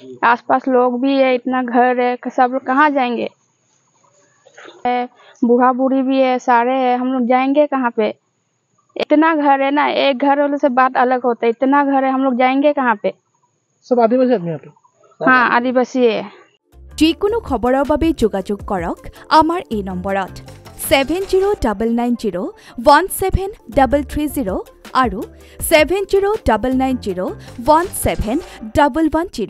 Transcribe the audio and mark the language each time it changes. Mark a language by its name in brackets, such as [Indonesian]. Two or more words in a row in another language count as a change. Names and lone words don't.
[Hindi] आसपास लोग भी है, इतना घर है, सब लोग कहाँ जाएंगे? बूढ़ा बूढ़ी भी है, सारे है, हम लोग जाएंगे कहाँ पे? इतना घर है ना, एक घर वाले से बात अलग होता है, इतना घर है, हम लोग जाएंगे कहाँ पे? सब आदिवासी आदमी आप लोग? हाँ, आदिवासी है। [Assamese] যিকোনো খবৰৰ বাবে যোগাযোগ কৰক আমাৰ এই নম্বৰত 7099017330 আৰু 7099017110